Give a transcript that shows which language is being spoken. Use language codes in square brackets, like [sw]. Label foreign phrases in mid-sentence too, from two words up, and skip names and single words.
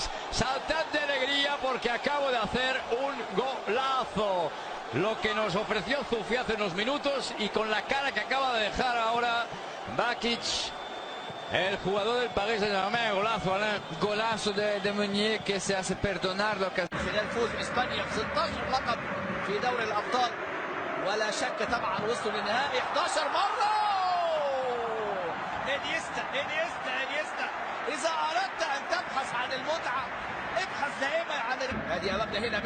[es] Saltad de alegría porque acabo de hacer un golazo. Lo que nos ofreció Zufi hace unos minutos y con la cara que acaba de dejar ahora Bakic. El jugador del Paris Saint-Germain. golazo Alain. Golazo de Meunier que se hace perdonar lo que [ar] خلال فوز اسبانيا ب 16 لقب في دوري الابطال، ولا شك طبعا وصلوا للنهائي 11 مره. انيستا انيستا انيستا، اذا اردت ان تبحث عن المتعه ابحث دائما عن هذه امامنا هنا.